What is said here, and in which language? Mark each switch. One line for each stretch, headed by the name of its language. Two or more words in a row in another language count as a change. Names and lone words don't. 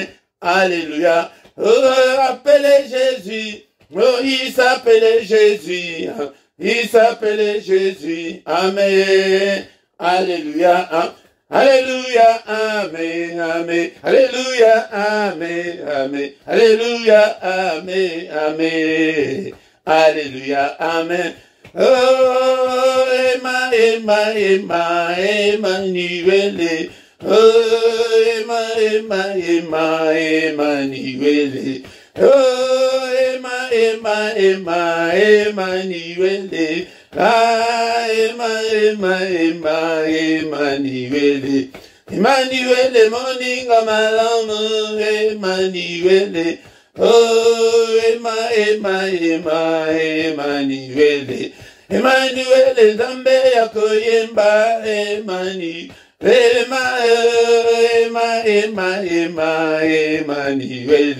French: Alléluia, oh, appelez Jésus, oh, il s'appelait Jésus, il s'appelait Jésus, Amen. Alléluia, Alléluia, Amen, Amen, Alléluia, Amen, Amen, Alléluia, Amen, Amen, Alléluia, Amen. Oh, Emmanuel. Oh, Emmanuel. Oh, Emmanuel. Ah, Emmanuel. Emmanuel,
Lingala: moninga malamu,
French: Emmanuel. Oh, Emmanuel.
Lingala: Emmanuel, Zambe yakoyemba, Emmanuel.
French: Emmanuel.